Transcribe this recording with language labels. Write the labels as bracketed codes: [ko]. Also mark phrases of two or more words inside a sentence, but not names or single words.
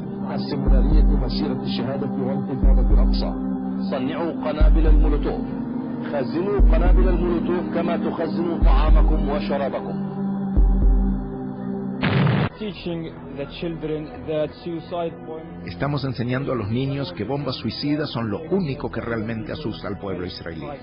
[ar] استمرارية مسيرة الشهادة وانتفاضة الأقصى. صنعوا قنابل المولوتوف. خزنوا قنابل المولوتوف كما تخزنوا طعامكم وشرابكم. [es] Estamos enseñando a los niños que bombas suicidas son lo único que realmente asusta al pueblo israelí.